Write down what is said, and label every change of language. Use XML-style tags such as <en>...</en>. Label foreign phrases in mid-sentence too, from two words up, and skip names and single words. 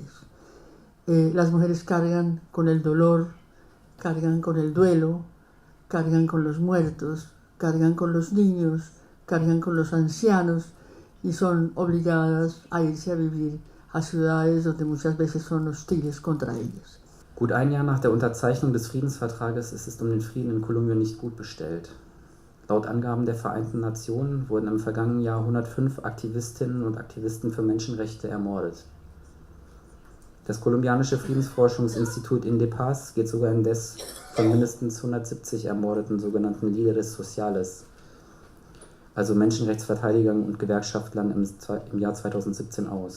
<es>Las mujeres cargan con el dolor, cargan con el duelo, cargan con los muertos, cargan con los niños, cargan con los ancianos y son obligadas a irse a vivir a ciudades donde muchas veces son hostiles contra ellas.</es> <de>Gut ein Jahr nach der Unterzeichnung des Friedensvertrages ist es um den Frieden in Kolumbien nicht gut bestellt. Laut Angaben der Vereinten Nationen wurden im vergangenen Jahr 105 Aktivistinnen und Aktivisten für Menschenrechte ermordet. Das kolumbianische Friedensforschungsinstitut INDEPAZ geht sogar indes von mindestens 170 ermordeten sogenannten</de> <es>Líderes Sociales,</es> <de>also Menschenrechtsverteidigern und Gewerkschaftlern im Jahr 2017 aus.</de>